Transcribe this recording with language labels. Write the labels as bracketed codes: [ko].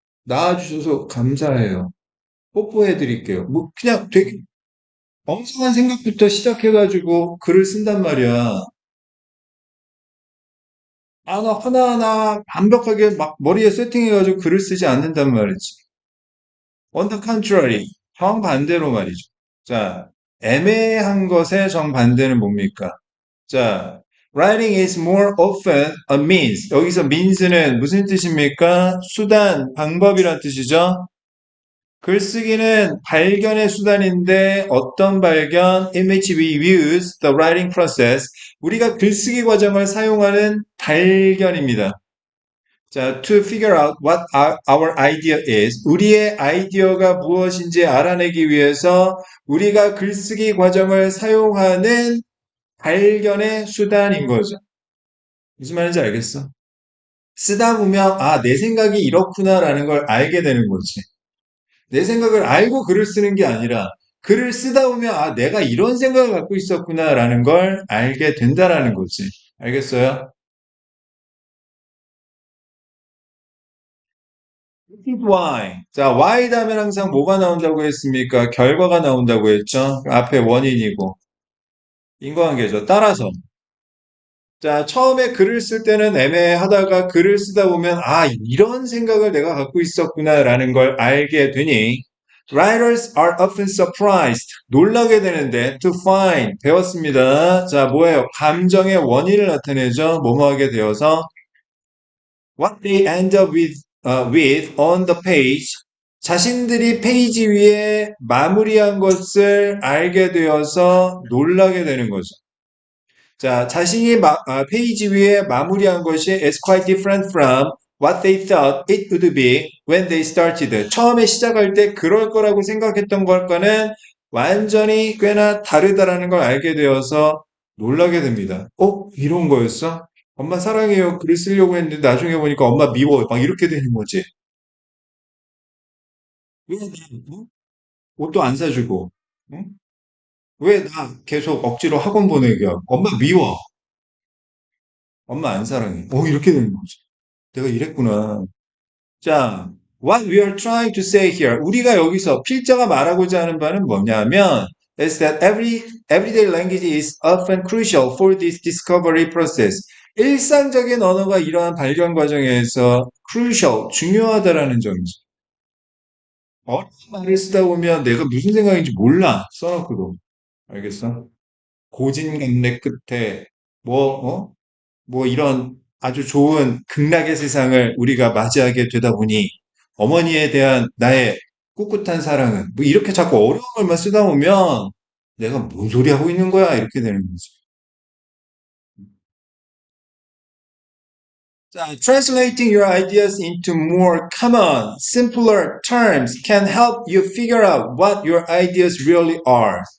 [ko] 낳아주셔서 감사해요. 뽀뽀해 드릴게요. 뭐, 그냥 되게 엉성한 생각부터 시작해가지고 글을 쓴단 말이야. 하나하나 완벽하게 막 머리에 세팅해가지고 글을 쓰지 않는단 말이지. [en] On the contrary, [ko] 정반대로 말이죠. 자, 애매한 것의 정반대는 뭡니까? [en] 자, writing is more often a means. [ko] 여기서 means는 무슨 뜻입니까? 수단, 방법이란 뜻이죠. 글쓰기는 발견의 수단인데 어떤 발견? [en] In which we use the writing process. [ko] 우리가 글쓰기 과정을 사용하는 발견입니다. 자, [en] to figure out what our idea is. [ko] 우리의 아이디어가 무엇인지 알아내기 위해서 우리가 글쓰기 과정을 사용하는 발견의 수단인 거죠. 무슨 말인지 알겠어? 쓰다 보면, 아, 내 생각이 이렇구나라는 걸 알게 되는 거지. 내 생각을 알고 글을 쓰는 게 아니라, 글을 쓰다 보면, 아, 내가 이런 생각을 갖고 있었구나라는 걸 알게 된다라는 거지. 알겠어요? [en] This is why. [ko] 자, why 다음에 항상 뭐가 나온다고 했습니까? 결과가 나온다고 했죠? 앞에 원인이고. 인과관계죠. 따라서. 자, 처음에 글을 쓸 때는 애매하다가 글을 쓰다 보면, 아, 이런 생각을 내가 갖고 있었구나라는 걸 알게 되니, [en] writers are often surprised. [ko] 놀라게 되는데, [en] to find. [ko] 배웠습니다. 자, 뭐예요? 감정의 원인을 나타내죠. 뭐뭐 하게 되어서. [en] What they end up with on the page. [ko] 자신들이 페이지 위에 마무리한 것을 알게 되어서 놀라게 되는 거죠. 자, 자신이 페이지 위에 마무리한 것이 [en] is quite different from what they thought it would be when they started. [ko] 처음에 시작할 때 그럴 거라고 생각했던 것과는 완전히 꽤나 다르다라는 걸 알게 되어서 놀라게 됩니다. 이런 거였어? 엄마 사랑해요. 글을 쓰려고 했는데 나중에 보니까 엄마 미워. 막 이렇게 되는 거지. 왜 나, 응? 옷도 안 사주고, 응? 왜 나 계속 억지로 학원 보내게 하고, 엄마 미워. 엄마 안 사랑해. 이렇게 되는 거지. 내가 이랬구나. [en] 자, what we are trying to say here. [ko] 우리가 여기서 필자가 말하고자 하는 바는 뭐냐면, [en] is that everyday language is often crucial for this discovery process. [ko] 일상적인 언어가 이러한 발견 과정에서 crucial, 중요하다라는 점이죠. 어려운 말을 쓰다 보면 내가 무슨 생각인지 몰라. 써놓고도. 알겠어? 고진감래 끝에, 뭐, 뭐 이런 아주 좋은 극락의 세상을 우리가 맞이하게 되다 보니 어머니에 대한 나의 꿋꿋한 사랑은 뭐 이렇게 자꾸 어려운 말만 쓰다 보면 내가 뭔 소리 하고 있는 거야 이렇게 되는 거지. [en] 자, translating your ideas into more common, simpler terms can help you figure out what your ideas really are.